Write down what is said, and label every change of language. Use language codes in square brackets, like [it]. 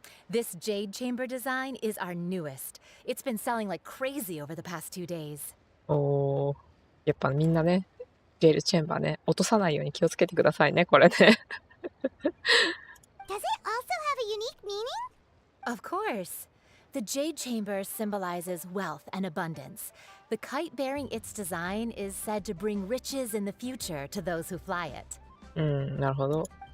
[en] This jade chamber design is our newest. It's been selling like crazy over the past 2 days. [ja] おー、やっぱみんなね、ジェイルチェンバーね、落とさないように気をつけてくださいね、これね。 [en] Does it also have a unique meaning? Of course. The jade chamber symbolizes wealth and abundance. The kite bearing its design is said to bring riches in the future to those who fly it. [ja] なるほど。